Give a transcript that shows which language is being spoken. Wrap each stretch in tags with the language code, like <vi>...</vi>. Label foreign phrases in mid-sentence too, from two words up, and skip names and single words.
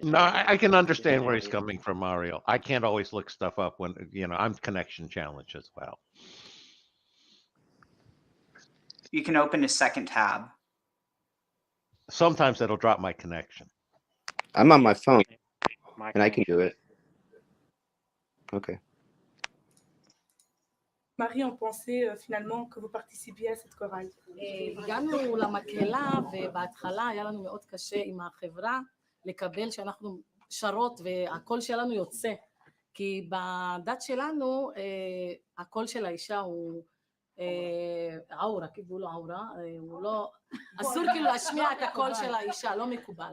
<en>No, I can understand where he's coming from, Mario. I can't always look stuff up when I'm connection challenged as well. You can open a second tab. Sometimes that'll drop my connection. I'm on my phone, and I can do it. Okay.</en> <fr>Marie, on pensait finalement que vous participiez à cette chorale.</fr> <he>הגענו למקהלה, ובהתחלה היה לנו מאוד קשה עם החברה לקבל שאנחנו שרות והקול שלנו יוצא, כי בדת שלנו הקול של האישה הוא עורה, כאילו לא עורה, הוא לא, אסור כאילו להשמיע את הקול של האישה, לא מקובל.</he>